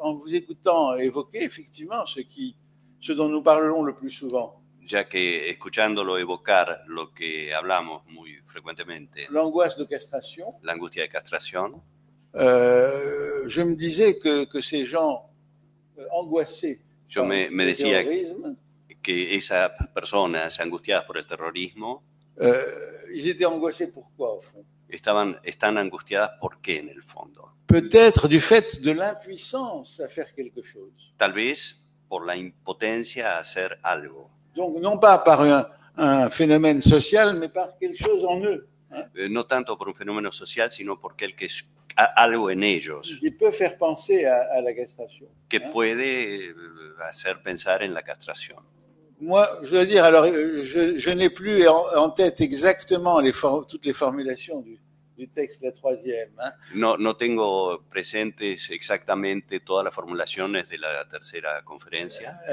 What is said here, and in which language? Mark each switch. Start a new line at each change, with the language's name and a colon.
French: en vous écoutant évoquer effectivement ce dont nous parlons le plus souvent.
Spanish: Ya que escuchándolo evocar lo que hablamos muy frecuentemente.
French: L'angoisse de castration.
Spanish: La angustia de castración.
French: Je me disais que ces gens angoissés
Spanish: Yo me decía que esas personas angustiadas por el terrorismo
French: ils étaient angoissés pourquoi au fond?
Spanish: Están angustiadas ¿por qué en el fondo?
French: Peut-être du fait de l'impuissance à faire quelque chose.
Spanish: Tal vez por la impotencia a hacer algo.
French: Donc non pas par un phénomène social, mais par quelque chose en eux.
Spanish: No tanto por un fenómeno social, sino porque algo en ellos.
French: Qui peut faire penser à la castration.
Spanish: Que puede hacer pensar en la castración.
French: Moi, je veux dire, alors, je n'ai plus en tête exactement toutes les formulations du texte de la troisième.
Spanish: No tengo presentes exactamente todas las formulaciones de la tercera conferencia.